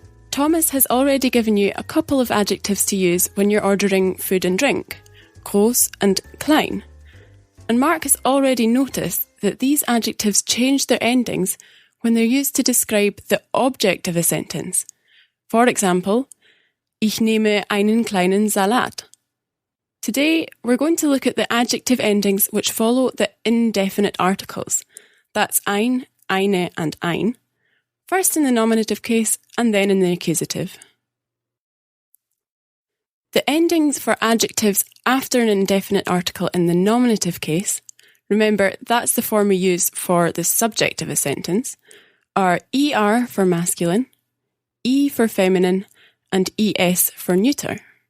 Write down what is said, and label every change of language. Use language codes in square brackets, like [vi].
[en] Thomas has already given you a couple of adjectives to use when you're ordering food and drink, groß and klein. And Mark has already noticed that these adjectives change their endings when they're used to describe the object of a sentence. For example, [de] ich nehme einen kleinen Salat. [en] Today, we're going to look at the adjective endings which follow the indefinite articles. That's eine, and ein. First in the nominative case and then in the accusative. The endings for adjectives after an indefinite article in the nominative case, remember that's the form we use for the subject of a sentence, are er for masculine, e for feminine, and es for neuter.